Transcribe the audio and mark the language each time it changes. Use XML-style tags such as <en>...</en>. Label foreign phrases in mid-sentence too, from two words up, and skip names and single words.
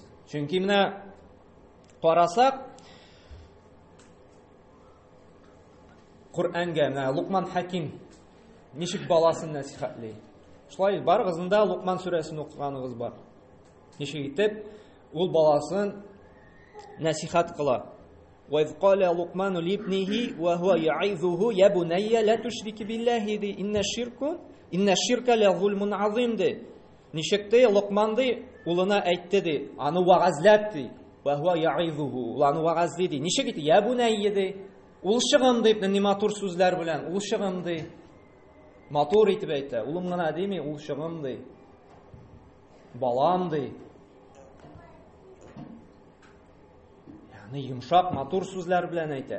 <tt>Чөнки менә карасак, Коръәнгә менә Луқман Хәким ничек баласын насихатли. Шулай барыгызында Луқман сүрәсен укыганыгыз бар. Ничек итеп ул баласын насихат кыла.</tt> <ar>وَإِذْ قَالَ لُقْمَانُ لِابْنِهِ وَهُوَ يَعِظُهُ يَا بُنَيَّ لَا تُشْرِكْ بِاللَّهِ إِنَّ الشِّرْكَ لَظُلْمٌ عَظِيمٌ ди.</ar> <tt>Ничек ди Луқман ди улына әйтте ди, аны вагазлап ди.</tt> <ar>وَهُوَ يَعِظُهُ</ar> <tt>ул аны вагазлый ди. Ничек ди?</tt> <ar>يَا بُنَيَّ ди.</ar> <tt>Ул шыгым дип ни матур сүзләр белән, ул шыгым ди. Матур итеп әйтә. Улым гына дими, ул шыгым ди. Балам ди. Йомшак, матур сүзләр белән әйтә.</tt>